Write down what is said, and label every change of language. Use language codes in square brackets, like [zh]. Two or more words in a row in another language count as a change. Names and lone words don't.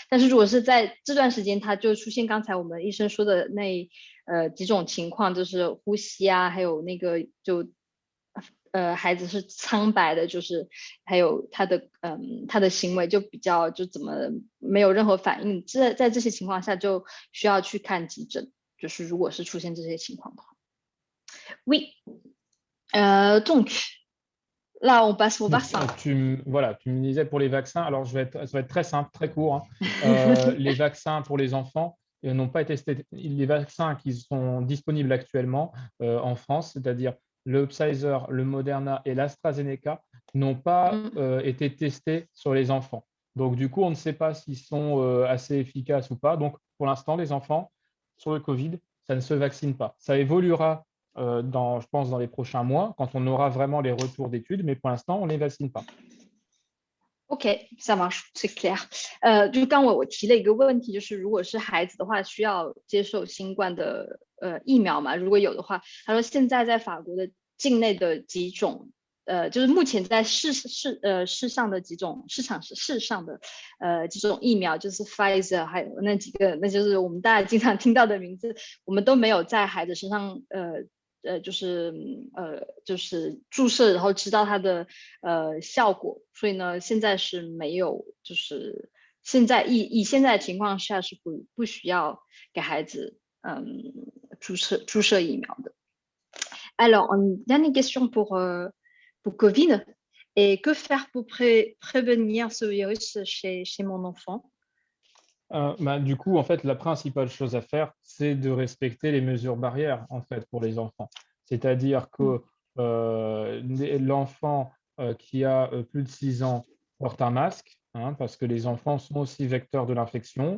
[zh] 但是如果是在这段时间，它就出现刚才我们医生说的那几种情况，就是呼吸啊，还有那个孩子是苍白的，就是还有他的行为就比较就怎么没有任何反应，在这些情况下就需要去看急诊，就是如果是出现这些情况的话。Oui. [fr] Donc, là, on passe au vaccin. Voilà, tu me disais pour les vaccins. Alors, ça va être très simple, très court, hein. Les vaccins pour les enfants n'ont pas été testés. Les vaccins qui sont disponibles actuellement en France, c'est-à-dire le Pfizer, le Moderna et l'AstraZeneca, n'ont pas été testés sur les enfants. Donc, du coup, on ne sait pas s'ils sont assez efficaces ou pas. Donc, pour l'instant, les enfants, sur le Covid, ça ne se vaccine pas. Ça évoluera je pense, dans les prochains mois, quand on aura vraiment les retours d'études, mais pour l'instant, on ne les vaccine pas. OK，ça marche， c'est clair。 [zh] 就刚我提了一个问题，就是如果是孩子的话，需要接受新冠的疫苗嘛？如果有的话，他说现在在法国的境内的几种，就是目前在市上的几种市上的几种疫苗，就是 Pfizer， 还有那几个，那就是我们大家经常听到的名字，我们都没有在孩子身上就是注射，然后知道它的效果，所以呢，现在是没有，就是现在现在的情况下是不需要给孩子注射疫苗的。 [fr] Alors, une dernière question pour Covid. Et que faire pour prévenir ce virus chez mon enfant? Du coup, en fait, la principale chose à faire, c'est de respecter les mesures barrières, en fait, pour les enfants. C'est-à-dire que l'enfant qui a plus de 6 ans porte un masque, hein, parce que les enfants sont aussi vecteurs de l'infection.